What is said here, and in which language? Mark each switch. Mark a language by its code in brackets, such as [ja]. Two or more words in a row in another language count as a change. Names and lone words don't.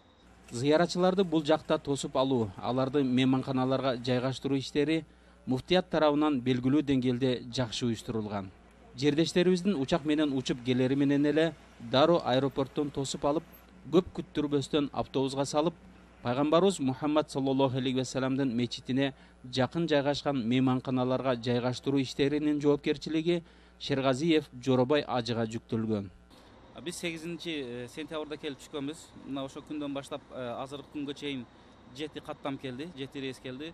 [ky] Зыяратчыларды бул жакта тосуп алуу, аларды мейманканаларга жайгаштыруу иштери муфтият тарабынан белгилүү деңгээлде жакшы уюштурулган. Жердештерибиздин учак менен учуп келери менен эле дароо аэропорттон тосуп алып, көп күттүрбөстөн автобуска салып, Пайгамбарыбыз Мухаммад [ar] صلى الله عليه وسلمдын [ky] мечитине жакын жайгашкан мейманканаларга жайгаштыруу иштеринин жоопкерчилиги Шергазиев Жоробай ажыга жүктөлгөн. Биз 8 сентябрда келип түшкөнбүз. Мына ошо күндөн баштап азыркы күнгө чейин 7 каттам келди, 7 рейс келди.